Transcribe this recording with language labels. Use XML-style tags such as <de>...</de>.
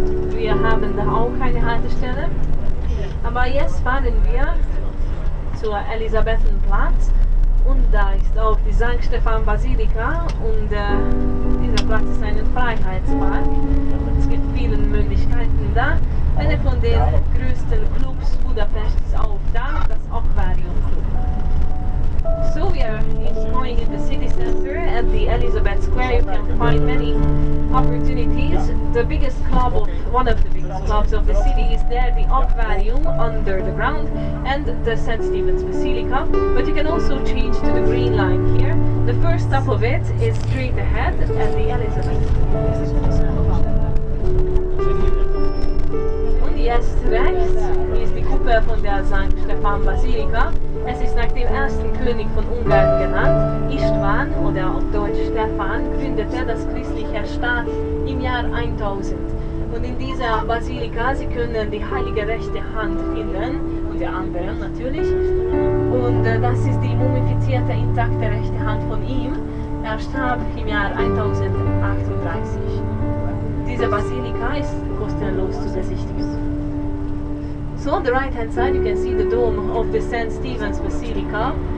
<de>Wir haben da auch keine Haltestelle. Aber jetzt fahren wir zur Elisabethenplatz und da ist auch die St. Stephan Basilika und dieser Platz ist ein Freiheitspark. Es gibt viele Möglichkeiten da. Einer von den größten Clubs Budapest ist auch da, das Aquarium Club.</de> <en>So we are going in the city center at the Elizabeth Square. You can find many opportunities. The biggest club one of the biggest clubs of the city is there, the Aquarium under the ground, and the St. Stephen's Basilica. But you can also change to the green line here. The first stop of it is straight ahead at the Elizabeth Square.</en> <de>Und jetzt rechts ist die Kuppel von der St. Stephan Basilika. Es ist nach dem ersten König von Ungarn genannt. István, oder auf Deutsch Stephan, gründete das christliche Staat im Jahr 1000. Und in dieser Basilika, Sie können die heilige rechte Hand finden, und der anderen natürlich. Und das ist die mumifizierte, intakte rechte Hand von ihm. Er starb im Jahr 1038. Diese Basilika ist kostenlos zu besichtigen.</de> <en>So on the right hand side you can see the dome of the St. Stephen's Basilica.</en>